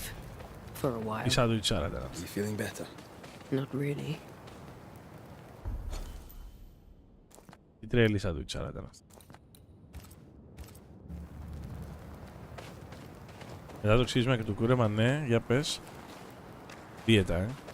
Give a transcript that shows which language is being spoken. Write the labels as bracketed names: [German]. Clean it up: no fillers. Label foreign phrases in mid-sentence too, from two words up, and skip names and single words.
[English] For a while. [Greek] Η σαντουιτσάρα ήταν. [English] Are you feeling better? Not really. [Greek] Η τρέλη σαντουιτσάρα ήταν αυτή. Μετά το ξύσμα και το κούρεμα, ναι, για πες. Δίαιτα,